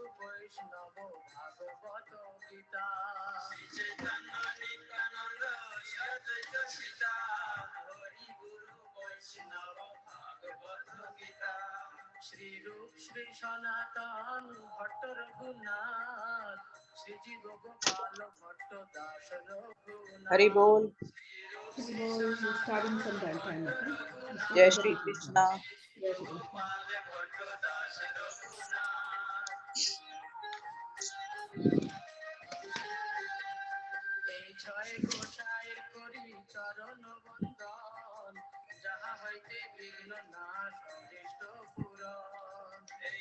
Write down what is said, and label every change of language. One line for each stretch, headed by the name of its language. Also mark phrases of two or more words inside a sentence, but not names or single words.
Bangla: বৈষ্ণব ভাগবত গীতা শ্রী চৈতন্য নিত্যানন্দ শ্রী অদ্বৈত সীতা হরি গুরু বৈষ্ণব ভাগবত গীতা শ্রী রূপ শ্রী সনাতন ভট্ট রঘুনাথ শ্রী জীব গোপাল ভট্ট দাস রঘুনাথ হরি বোল।
English: Starting from that time.
Hindi: जय श्री कृष्णा।
Bangla: ছয় গোসাইয়ের করি চরণ বন্দন যাহা হইতে বিঘ্ন নাশ অনিষ্ট পূরণ এই